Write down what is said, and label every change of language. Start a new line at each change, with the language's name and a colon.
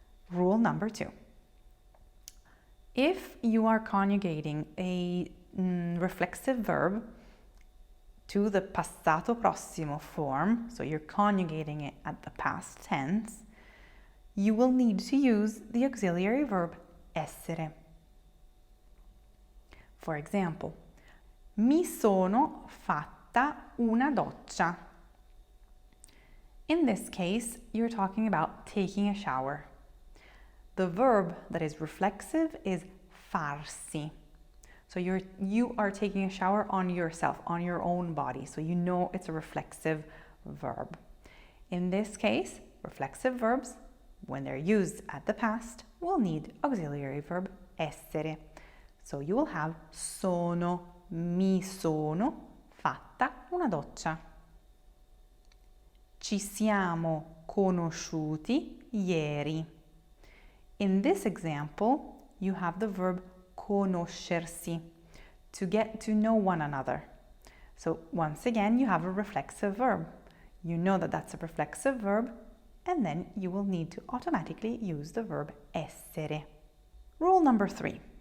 English: Rule number 2. If you are conjugating a reflexive verb to the passato prossimo form, so you're conjugating it at the past tense, you will need to use the auxiliary verb essere. For example,
Italian: mi sono fatta una doccia.
English: In this case, you're talking about taking a shower. The verb that is reflexive is farsi. So you are taking a shower on yourself, on your own body. So you know it's a reflexive verb. In this case, reflexive verbs, when they're used at the past, will need auxiliary verb essere. So you will have
Italian: mi sono fatta una doccia. Ci siamo conosciuti ieri.
English: In this example, you have the verb conoscersi, to get to know one another. So once again, you have a reflexive verb. You know that that's a reflexive verb, and then you will need to automatically use the verb essere. Rule number 3.